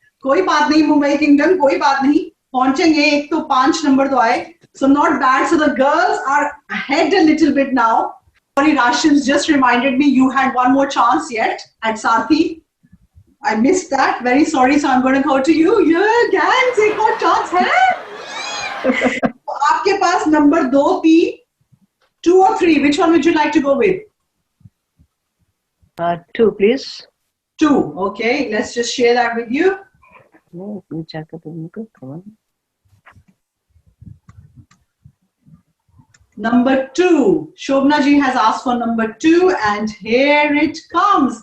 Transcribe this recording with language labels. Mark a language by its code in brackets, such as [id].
[hi] कोई बात नहीं मुंबई किंगडम, कोई बात नहीं, पहुंचेंगे. एक तो 5 नंबर तो आए, [en] so not bad. So the girls are ahead a little bit now. Sorry, Rashins just reminded me you had one more chance yet at Sarthi. I missed that. Very sorry. So I'm going to go to you. [hi] Yeah, gangs, एक और chance है. आपके पास number 2, 3, 2 or 3. [en] Which one would you like to go with? 2, please. 2. Okay, let's just share that with you. No, you check it. Come on. Number 2. Shobna ji has asked for number 2, and here it comes.